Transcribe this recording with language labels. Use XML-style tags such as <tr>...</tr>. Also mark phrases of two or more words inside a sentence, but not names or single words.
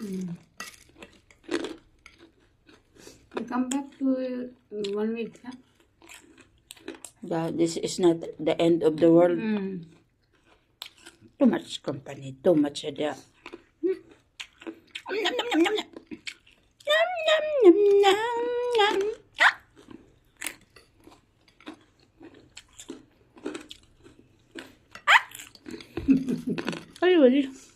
<en>You come back to 1 week, huh? This is not the end of the world. Too much company, too much ada. Yum, yum, yum, yum, yum. Yum, yum, yum, yum, yum. Ah! Ay, wali.</en>